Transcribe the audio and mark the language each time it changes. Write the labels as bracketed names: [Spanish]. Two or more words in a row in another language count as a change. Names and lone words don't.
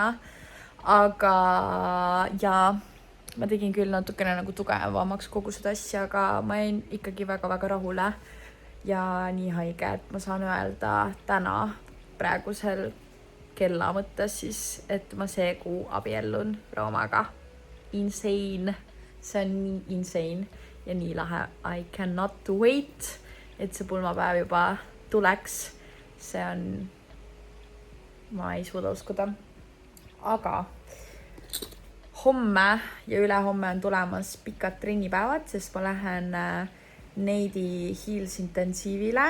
[Estonian] Aga ma tegin küll natukene nagu tugevamaks kogu seda asja, aga ma jäin ikkagi väga-väga rahule. Ja nii haige, et ma saan öelda täna praegusel kella mõttes siis, et ma see kuu abiellun Roomaga. Insane. See on nii insane ja nii lahe. [English] I cannot wait, [Estonian] et see pulmapäev juba tuleks. See on, ma ei suuda uskuda. Aga homme ja ülehomme on tulemas pikad trennipäevad, sest ma lähen Neidi Heels intensiivile.